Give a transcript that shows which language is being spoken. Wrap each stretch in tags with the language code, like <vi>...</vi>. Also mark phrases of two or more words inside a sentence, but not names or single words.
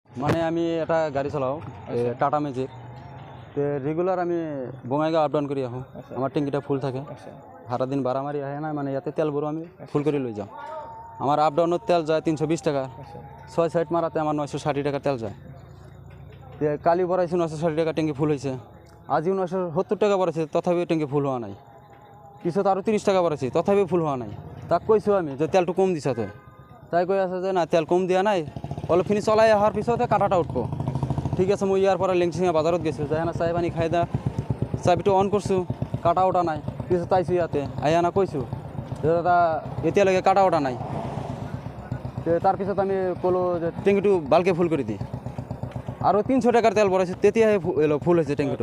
<as>মানে আমি এটা গাড়ি চালাও টাটা ম্যাজিক তো রেগুলার আমি বঙাইগাঁও</as> <en>up down</en> <as>করি আহোঁ আমার ট্যাঙ্কিটা ফুল থাকে সারাদিন ভাড়া মারি আহে না মানে ইয়াতে তেল ভরো আমি ফুল করে লৈ যাওঁ আমার আপ ডাউনত তেল যায় 320 টাকা 6 সাইড মারাতে আমার 960 টাকা তেল যায় তো কালি ভরাইছি 960 টাকা ট্যাঙ্কি ফুল হয়েছে আজিও 970 টাকা ভরাইছে তথাপিও ট্যাঙ্কি ফুল হওয়া নাই পিছত আরও 30 টাকা ভরাইছি তথাপিও ফুল হওয়া নাই তাক কৈছোঁ আমি যে তেলটো কম দিছা তই তাই কৈ আছে যে না তেল কম দিয়া নাই অলপখিনি চলাই অহাৰ পিছতে কাটাটা উঠব ঠিক আছে মই ইয়াৰ পৰা লেংচিঙা বাজাৰত গৈছোঁ যাই না চাহ পানী খাই দা চাবিটো অন কৰিছোঁ কাটা উঠা নাই পিছত আহিছোঁ ইয়াতে আহি আনা কৈছোঁ যে দাদা এতিয়ালৈকে কাটা উঠা নাই তাৰপিছত আমি ক'লোঁ যে টেংকিটো ভালকৈ ফুল কৰি দি আৰু 300 টাকাৰ তেল ভৰাইছোঁ তেতিয়াহে ফুল হৈছে টেংকিটো</as>